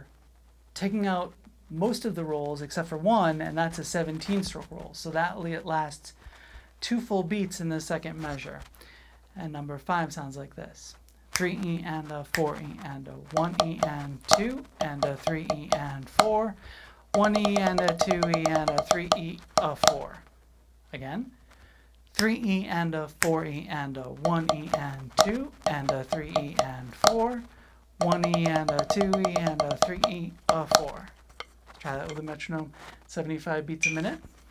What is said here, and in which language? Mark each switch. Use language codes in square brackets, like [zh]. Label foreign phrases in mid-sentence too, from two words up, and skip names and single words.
[en] taking out most of the rolls except for one, and that's a 17-stroke roll. So that lasts 2 full beats in the second measure. And number 5 sounds like this. 3E and a 4E and a 1E and 2 and a 3E and 4, 1E and a 2E and a 3E a 4. Again. 3E and a 4E and a 1E and 2 and a 3E and 4, 1E and a 2E and a 3E a 4. Try that with a metronome, 75 beats a minute.